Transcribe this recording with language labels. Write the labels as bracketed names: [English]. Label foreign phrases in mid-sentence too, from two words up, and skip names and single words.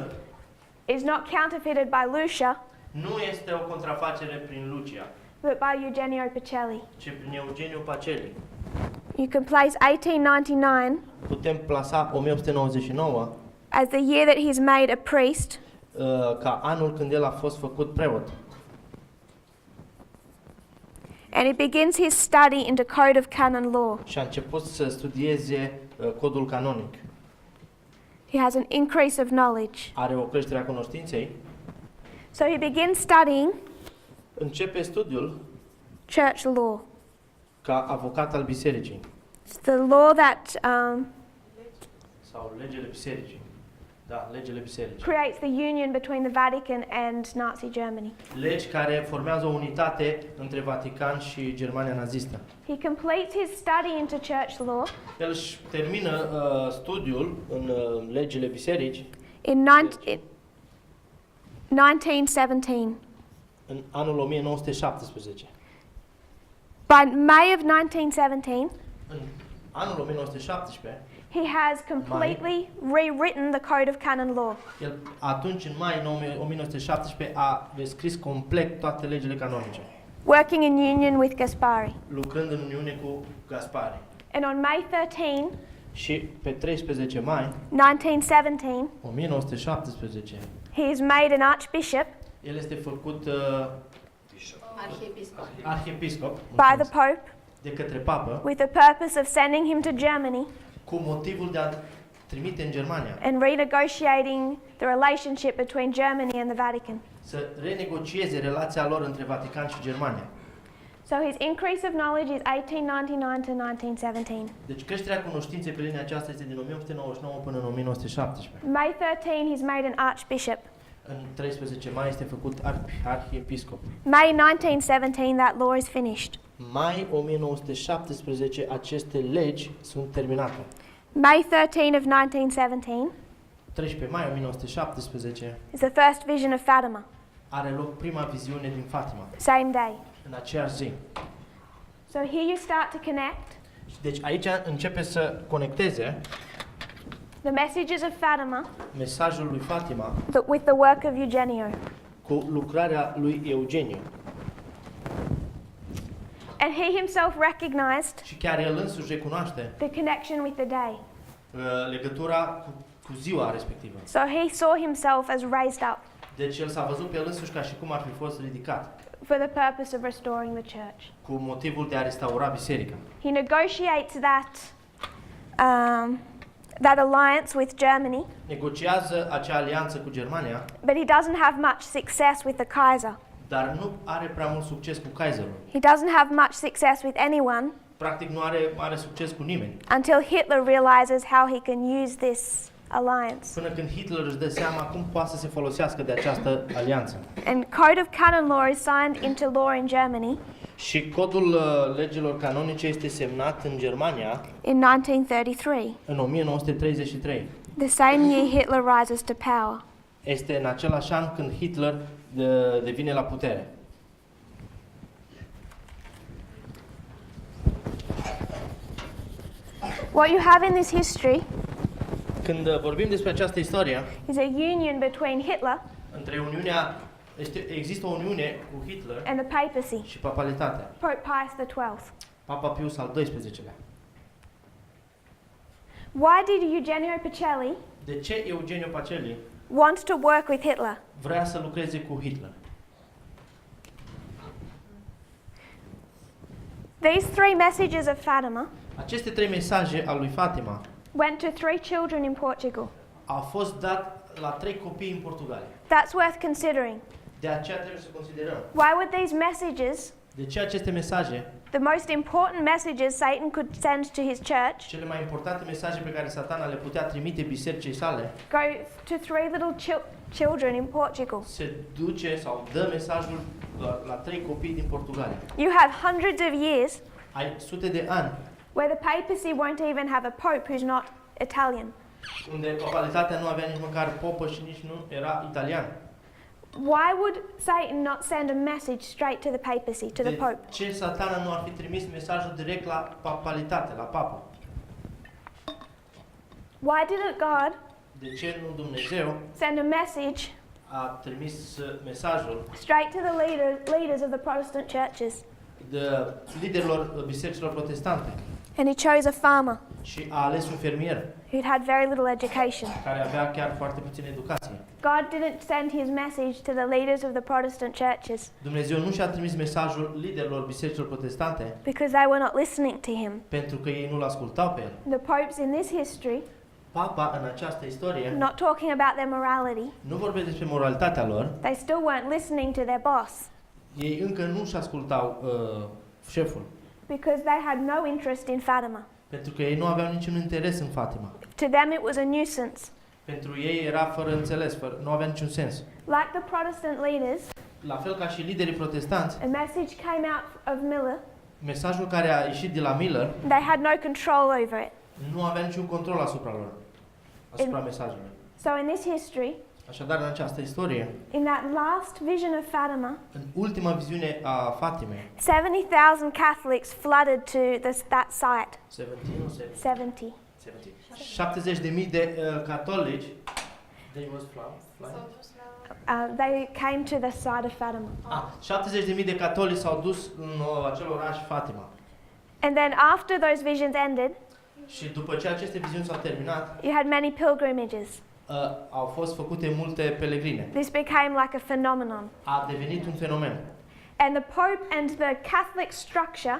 [English] is not counterfeited by Lucia, [Romanian] nu este o contrafacere prin Lucia, [English] but by Eugenio Pacelli. [Romanian] ci prin Eugenio Pacelli. [English] You can place 1899 [Romanian] Putem plasa 1899 [English] as the year that he's made a priest, [Romanian] ca anul când el a fost făcut preot. [English] and he begins his study into Code of Canon Law. [Romanian] Și a început să studieze codul canonic. [English] He has an increase of knowledge. [Romanian] Are o creștere a cunoștinței. [English] So he begins studying [Romanian] Începe studiul [English] church law. [Romanian] ca avocat al bisericii [English] It's the law that [Romanian] sau legele bisericii. Da, legele bisericii. [English] creates the union between the Vatican and Nazi Germany. [Romanian] Legi care formează o unitate între Vatican și Germania nazistă. [English] He completes his study into church law [Romanian] El își termină studiul în legile biserici [English] in 1917. [Romanian] în anul 1917. [English] By May of 1917, [Romanian] În anul 1917, [English] he has completely rewritten the Code of Canon Law. [Romanian] el atunci în mai 1917 a descris complet toate legile canonice, [English] Working in union with Gaspari. [Romanian] lucrând în uniune cu Gaspari. [English] And on May 13, [Romanian] Și pe 13 mai [English] 1917, [Romanian] 1917, [English] he is made an archbishop [Romanian] el este făcut arhiepiscop [English] by the Pope [Romanian] de către papă [English] with the purpose of sending him to Germany [Romanian] cu motivul de a trimite în Germania, [English] and renegotiating the relationship between Germany and the Vatican. [Romanian] să renegocieze relația lor între Vatican și Germania. [English] So his increase of knowledge is 1899 to 1917. [Romanian] Deci creșterea cunoștinței pe linia aceasta este din 1899 până în 1917. [English] May 13, he's made an archbishop. [Romanian] În 13 mai este făcut arhiepiscop. [English] May 1917, that law is finished. [Romanian] Mai 1917 aceste legi sunt terminate. [English] May 13 of 1917 [Romanian] 13 mai 1917 [English] is the first vision of Fatima, [Romanian] are loc prima viziune din Fatima, [English] same day. [Romanian] în aceeași zi. [English] So here you start to connect [Romanian] Deci aici începe să conecteze [English] the messages of Fatima [Romanian] mesajul lui Fatima [English] with the work of Eugenio. [Romanian] cu lucrarea lui Eugeniu. [English] And he himself recognized [Romanian] Și chiar el însuși recunoaște [English] the connection with the day. [Romanian] legătura cu ziua respectivă. [English] So he saw himself as raised up [Romanian] Deci el s-a văzut pe el însuși ca și cum ar fi fost ridicat, [English] for the purpose of restoring the church. [Romanian] cu motivul de a restaura biserica. [English] He negotiates that alliance with Germany, [Romanian] Negociază acea alianță cu Germania, [English] but he doesn't have much success with the Kaiser. [Romanian] dar nu are prea mult succes cu Kaiserul. [English] He doesn't have much success with anyone [Romanian] Practic nu are mare succes cu nimeni. [English] until Hitler realizes how he can use this alliance. [Romanian] Până când Hitler își dă seama cum poate să se folosească de această alianță. [English] And Code of Canon Law is signed into law in Germany [Romanian] Și codul legilor canonice este semnat în Germania [English] in 1933, [Romanian] în 1933. [English] the same year Hitler rises to power. [Romanian] Este în același an când Hitler devine la putere. [English] What you have in this history [Romanian] Când vorbim despre această istorie, [English] is a union between Hitler [Romanian] există o uniune cu Hitler [English] and the papacy, [Romanian] și papalitatea. [English] Pope Pius XII. [Romanian] Papa Pius al XII-lea. [English] Why did Eugenio Pacelli [Romanian] De ce Eugenio Pacelli [English] want to work with Hitler? [Romanian] vrea să lucreze cu Hitler? [English] These three messages of Fatima [Romanian] Aceste 3 mesaje al lui Fatima [English] went to 3 children in Portugal. [Romanian] au fost dat la 3 copii în Portugalia. [English] That's worth considering. [Romanian] De aceea trebuie să considerăm. [English] Why would these messages, [Romanian] De ce aceste mesaje, [English] the most important messages Satan could send to his church, [Romanian] cele mai importante mesaje pe care Satana le putea trimite bisericii sale, [English] go to 3 little children in Portugal? [Romanian] se duce sau dă mesajul la 3 copii din Portugalia. [English] You have hundreds of years [Romanian] Ai sute de ani [English] where the papacy won't even have a pope who's not Italian. [Romanian] unde papalitatea nu avea nici măcar popă și nici nu era italian. [English] Why would Satan not send a message straight to the papacy, to the [Romanian] De [English] pope? [Romanian] ce Satana nu ar fi trimis mesajul direct la papalitate, la papă? [English] Why didn't God [Romanian] De ce nu Dumnezeu [English] send a message [Romanian] a trimis mesajul [English] straight to the leaders of the Protestant churches? [Romanian] de liderilor bisericilor protestante [English] And he chose a farmer [Romanian] și a ales un fermier [English] who'd had very little education. [Romanian] care avea chiar foarte puțină educație. [English] God didn't send his message to the leaders of the Protestant churches [Romanian] Dumnezeu nu și-a trimis mesajul liderilor bisericilor protestante [English] because they were not listening to him. [Romanian] pentru că ei nu-l ascultau pe el. [English] The popes in this history, [Romanian] Papa, în această istorie, [English] not talking about their morality, [Romanian] nu vorbesc despre moralitatea lor, [English] they still weren't listening to their boss [Romanian] ei încă nu-și ascultau șeful, [English] because they had no interest in Fatima. [Romanian] pentru că ei nu aveau niciun interes în Fatima. [English] To them it was a nuisance. [Romanian] Pentru ei era fără înțeles, nu avea niciun sens. [English] Like the Protestant leaders, [Romanian] La fel ca și liderii protestanți, [English] a message came out of Miller, [Romanian] mesajul care a ieșit de la Miller [English] they had no control over it. [Romanian] nu avea niciun control asupra lor, asupra mesajului. [English] So in this history, [Romanian] Așadar, în această istorie, [English] in that last vision of Fatima, [Romanian] în ultima viziune a Fatimei, [English] 70,000 Catholics flooded to that site. 70. [Romanian] 70. 70.000 de catolici [English] they was flying. [Romanian] S-au dus la... [English] They came to the site of Fatima. [Romanian] 70.000 de catolici s-au dus în acel oraș Fatima. [English] And then after those visions ended, [Romanian] Și după ce aceste viziuni s-au terminat, [English] you had many pilgrimages. [Romanian] au fost făcute multe pelegrine. [English] This became like a phenomenon. [Romanian] A devenit un fenomen. [English] And the Pope and the Catholic structure